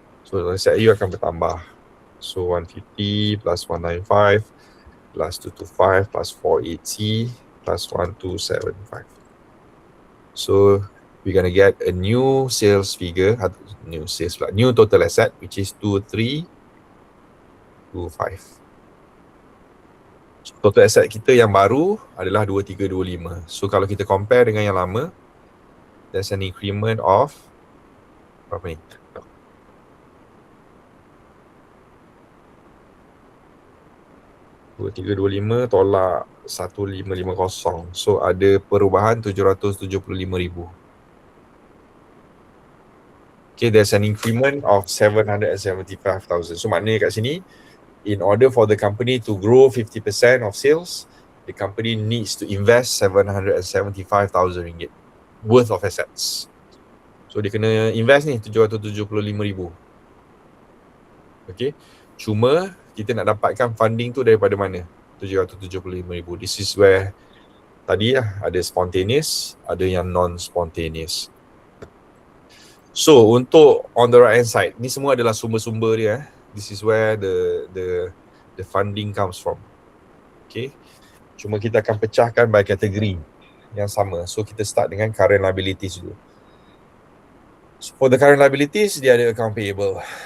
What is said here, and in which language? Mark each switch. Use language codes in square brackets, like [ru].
[en] So total asset you [ms] akan bertambah. [en] So 150 plus 195 plus 225 plus 480 plus 1275. So we're going to get a new sales figure, new total asset, which is 2325. [ms] So, total asset kita yang baru adalah 2325. So kalau kita compare dengan yang lama, [en] there's an increment of [ms] berapa ni? 2325 tolak 1550. So ada perubahan 775,000. [en] Okay, there's an increment of 775,000. [ms] So maknanya kat sini, [en] in order for the company to grow 50% of sales, the company needs to invest 775,000 ringgit worth of assets. [ms] So dia kena invest ni 775,000. Okay, cuma kita nak dapatkan funding tu daripada mana? 775,000. [en] This is where [ms] tadi ada [en] spontaneous, ada yang non-spontaneous. [ms] So untuk [en] on the right hand side, [ms] ni semua adalah sumber-sumber dia. [en] This is where the funding comes from. [ms] Okay, cuma kita akan pecahkan by kategori yang sama. So kita start dengan current liabilities dulu. [en] So for the current liabilities, [ms] dia ada account payable.